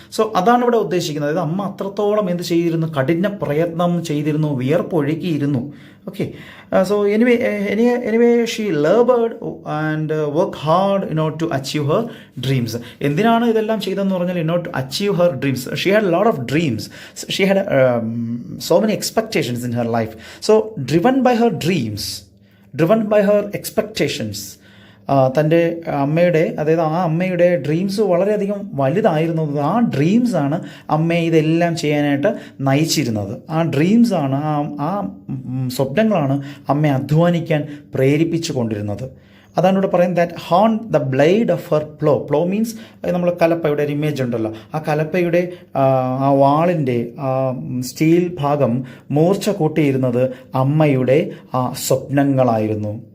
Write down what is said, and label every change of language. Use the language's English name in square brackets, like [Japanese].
[Malayalam] So അതാണ് ഇവിടെ ഉദ്ദേശിക്കുന്നത്. അതായത് അമ്മ അത്രത്തോളം എന്ത് ചെയ്തിരുന്നു, കഠിന പ്രയത്നം ചെയ്തിരുന്നു, വിയർപ്പൊഴുകിയിരുന്നു. [English] Okay, so anyway she laboured and work hard in order to achieve her dreams. [Malayalam] എന്തിനാണ് ഇതെല്ലാം ചെയ്തതെന്ന് പറഞ്ഞാൽ [English] In order to achieve her dreams. She had lot of dreams. She had so many expectations in her life. So driven by her dreams, driven by her expectations, [Malayalam] തൻ്റെ അമ്മയുടെ, അതായത് ആ അമ്മയുടെ dreams വളരെയധികം വലുതായിരുന്നു. ആ ഡ്രീംസാണ് അമ്മയെ ഇതെല്ലാം ചെയ്യാനായിട്ട് നയിച്ചിരുന്നത്. ആ ഡ്രീംസാണ്, ആ സ്വപ്നങ്ങളാണ് അമ്മയെ അധ്വാനിക്കാൻ പ്രേരിപ്പിച്ചു കൊണ്ടിരുന്നത്. അതാണ് ഇവിടെ പറയുന്നത് [English] that horn the blade of her plough [Malayalam] means നമ്മൾ കലപ്പയുടെ ഒരു ഇമേജ് ഉണ്ടല്ലോ, ആ കലപ്പയുടെ ആ വാളിൻ്റെ ആ സ്റ്റീൽ ഭാഗം മൂർച്ച കൂട്ടിയിരുന്നത് അമ്മയുടെ ആ സ്വപ്നങ്ങളായിരുന്നു.